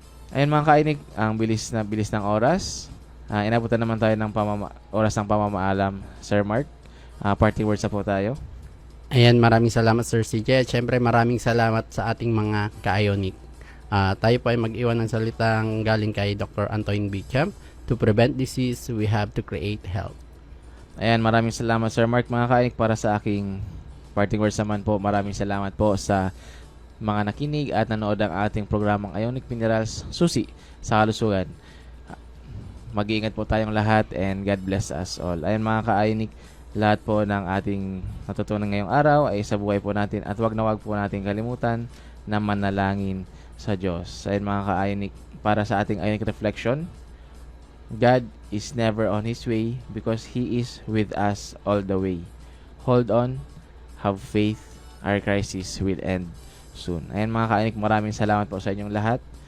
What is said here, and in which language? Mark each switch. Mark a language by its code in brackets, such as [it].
[tl] Ayan mga ka-IONIC, ang bilis ng oras. Inabutan naman tayo ng oras ng pamamaalam, Sir Mark. Parting words na po tayo. Ayan, maraming salamat Sir CJ. At syempre maraming salamat sa ating mga ka-Ionic. Tayo po ay mag-iwan ng salitang galing kay Dr. Antoine Bicham. [en] To prevent disease, we have to create health. [tl] Ayan, maraming salamat Sir Mark mga ka-IONIC. Para sa aking parting words naman po, maraming salamat po sa mga nakinig at nanood ang ating programang Ionic Minerals Susi sa Kalusugan. Mag-iingat po tayong lahat [en] and God bless us all. [tl] Ayan mga ka-IONIC, lahat po ng ating natutunan ngayong araw ay sa buhay po natin at wag po natin kalimutan na manalangin sa Diyos. Ayan mga ka-IONIC, para sa ating [en] Ionic Reflection, God is never on His way because He is with us all the way. Hold on, have faith, our crisis will end soon. [tl] Ayan mga ka-IONIC, maraming salamat po sa inyong lahat.